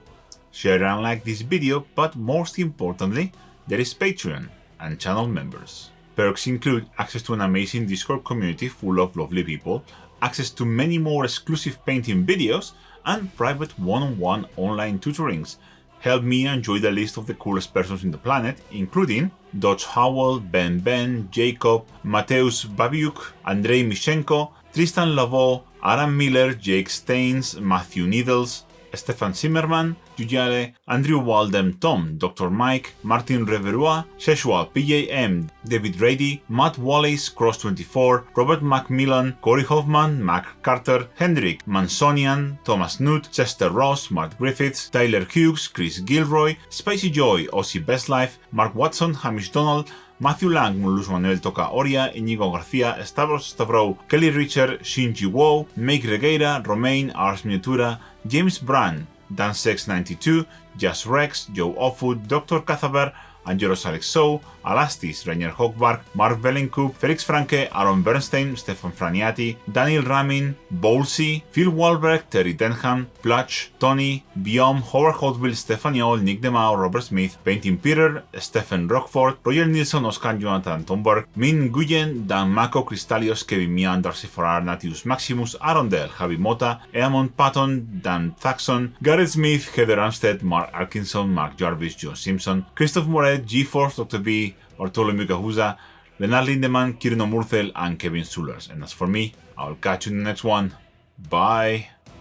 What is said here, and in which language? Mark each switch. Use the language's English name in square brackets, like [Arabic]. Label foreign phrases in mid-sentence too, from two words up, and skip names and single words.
[English] Share and like this video, but most importantly, there is Patreon and channel members. Perks include access to an amazing Discord community full of lovely people, access to many more exclusive painting videos, and private one-on-one online tutorings. Help me enjoy the list of the coolest persons in the planet, including Dodge Howell, Ben, Jacob, Mateusz Babiuk, Andrei Mishenko, Tristan Lavaux, Aram Miller, Jake Staines, Matthew Needles, Stefan Zimmerman, Jujale, Andrew Waldem, Tom, Dr. Mike, Martin Reverua, Sheshua, PJM, David Rady, Matt Wallace, Cross24, Robert Macmillan, Corey Hoffman, Mac Carter, Hendrik Mansonian, Thomas Nutt, Chester Ross, Mark Griffiths, Tyler Hughes, Chris Gilroy, Spicy Joy, Aussie Best Life, Mark Watson, Hamish Donald, Matthew Lang, Luis Manuel Toca Oria, Inigo García, Stavros Stavrow, Kelly Richard, Shinji Wo, Make Regueira, Romain, Ars Miniatura, James Brand, Dansex92, Jazz Rex, Joe Offwood, Dr. Cathaber, Angelos Alexou, Alastis, Rainier Hochberg, Mark Vellencoop, Felix Franke, Aaron Bernstein, Stefan Franiati, Daniel Ramin, Bowlsy, Phil Wahlberg, Terry Denham, Plutch, Tony, Biom, Howard Hotwheel, Stefan Yol, Nick DeMao, Robert Smith, Painting Peter, Stephen Rockford, Roger Nilsson, Oscar Jonathan Thomberg, Min Nguyen, Dan Mako, Cristalios, Kevin Mian, Darcy Farrar, Natius Maximus, Aaron Dell, Javi Mota, Eamon Patton, Dan Thaxon, Gareth Smith, Heather Armstead, Mark Atkinson, Mark Jarvis, John Simpson, Christoph Moret, G-Force, Dr. B, Bartolomeu Cahuza, Leonard Lindemann, Kirno Murthel, and Kevin Sullers. And as for me, I'll catch you in the next one. Bye.